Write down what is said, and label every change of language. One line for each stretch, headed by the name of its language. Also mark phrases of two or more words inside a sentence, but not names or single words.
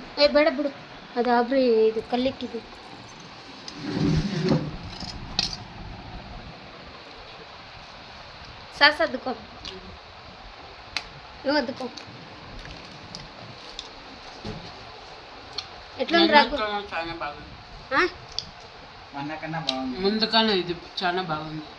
Kannada: ಬೇಡ ಬಿಡು, ಅದು ಆಬ್ರಿ ಇದು ಕಲ್ಲಿಕ್ಕಿದು. ಸಾಸ್ ಅದ್ಕೋ,
Telugu: నువ్వు అద్దుకో. ఎట్లా ముందు కన్నా ఇది చాలా బాగుంది.